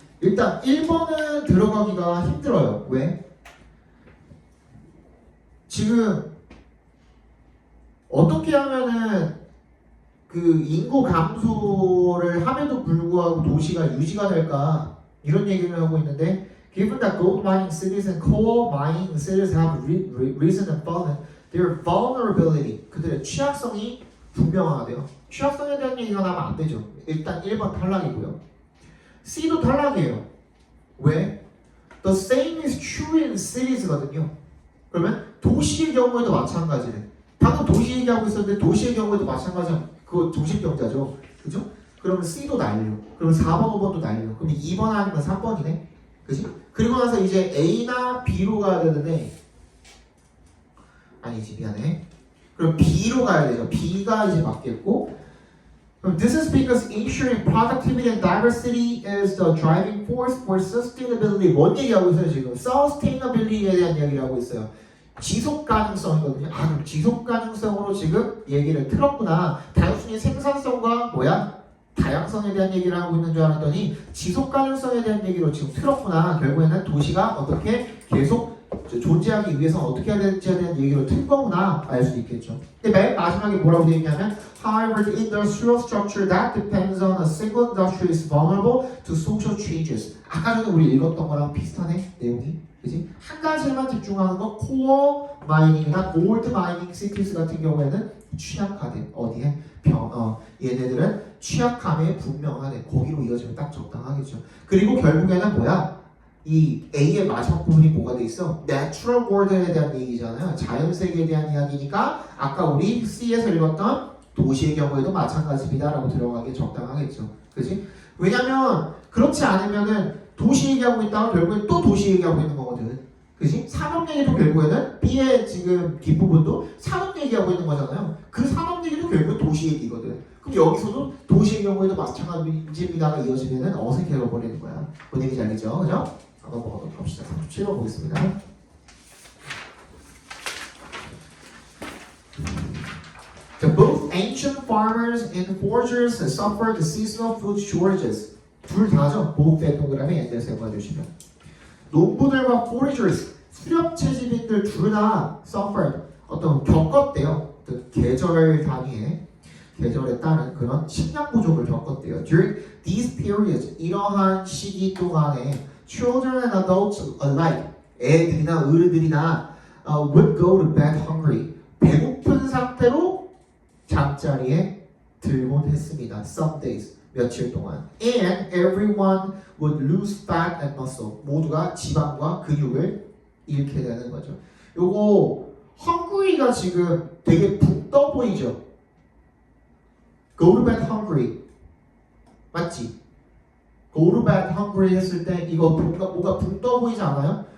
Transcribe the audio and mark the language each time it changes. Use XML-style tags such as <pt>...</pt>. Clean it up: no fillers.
<ko>일단 1번은 들어가기가 힘들어요. 왜? 지금 어떻게 하면은 그 인구 감소를 함에도 불구하고 도시가 유지가 될까?</ko> <en>이런 얘기를 하고 있는데 Given that gold mining cities and coal mining cities have risen and fallen, their vulnerability,</en> <ko>그들의 취약성이 분명하대요. 취약성에 대한 얘기가 나면 안 되죠. 일단 1번 탈락이고요. C도 탈락이에요. 왜?</ko> <en>The same is true in cities</en> <ko>거든요. 그러면 도시의 경우에도 마찬가지래. 방금 도시 얘기하고 있었는데 도시의 경우에도 마찬가지야. 그거 도시병자죠. 그죠? 그러면 C도 날려. 그럼 4번, 5번도 날려. 그럼 2번 아니면 3번이네. 그지? 그리고 나서 이제 A나 B로 가야 되는데 아니지 미안해. 그럼 B로 가야 되죠. B가 이제 맞겠고 그럼</ko> <en>this is because ensuring productivity and diversity is the driving force for sustainability.</en> <ko>뭔 얘기하고 있어요 지금? sustainability에 대한 얘기를 하고 있어요. 지속 가능성이거든요. 아 그럼 지속 가능성으로 지금 얘기를 틀었구나. 단순히 생산성과 뭐야? 다양성에 대한 얘기를 하고 있는 줄 알았더니 지속 가능성에 대한 얘기로 지금 틀었구나. 결국에는 도시가 어떻게 계속 존재하기 위해서 어떻게 해야 될지에 대한 얘기로 틀 거구나 알 수 있겠죠. 근데 맨 마지막에 뭐라고 되어 있냐면</ko> <en>However, the industrial structure that depends on a single industry is vulnerable to social changes.</en> <ko>아까 전에 우리 읽었던 거랑 비슷하네 내용이. 그지? 한 가지에만 집중하는 거 코어 마이닝이나 골드 마이닝 시티즈 같은 경우에는 취약하대. 어디에? 얘네들은 취약함에 분명하대. 거기로 이어지면 딱 적당하겠죠. 그리고 결국에는 뭐야? 이 A의 마지막 부분이 뭐가 돼 있어? Natural world에 대한 얘기잖아요. 자연세계에 대한 이야기니까 아까 우리 C에서 읽었던 도시의 경우에도 마찬가지입니다라고 들어가기 적당하겠죠. 그지? 왜냐면 그렇지 않으면은 도시 얘기하고 있다가 결국엔 또 도시 얘기하고 있는 거거든. 그지? 산업 얘기도 결국에는 B의 지금 뒷부분도 산업 얘기하고 있는 거잖아요. 그 산업 얘기도 결국은 도시 얘기거든. 그럼 여기서도 도시의 경우에도 마찬가지입니다가 이어지면은 어색해져 버리는 거야. 뭔 얘기인지 알겠죠? 그죠? 넘어가도록 합시다. 37번 보겠습니다.</ko> <en>Both ancient farmers and foragers suffered seasonal food shortages.</en> <ko>둘 다죠. 보호대 동그라미 엔드에서 해주시면 농부들과 foragers, 수렵채집인들 둘 다 suffered, 어떤 겪었대요. 계절 단위의 계절에 따른 그런 식량 부족을 겪었대요.</ko> <en>During these periods,</en> <ko>이러한 시기 동안에</ko> <en>children and adults alike,</en> <ko>애들이나 어른들이나</ko> <en>would go to bed hungry.</en> <ko>배고픈 상태로 잠자리에 들곤 했습니다.</ko> <en>Some days,</en> <ko>며칠 동안.</ko> <en>And everyone would lose fat and muscle.</en> <ko>모두가 지방과 근육을 잃게 되는 거죠. 요거 hungry가 지금 되게 붕 떠 보이죠?</ko> <en>Go to bed hungry. 맞지? Go to bed hungry</en> <ko>했을 때 이거 뭔가 붕 떠 보이지 않아요?</ko>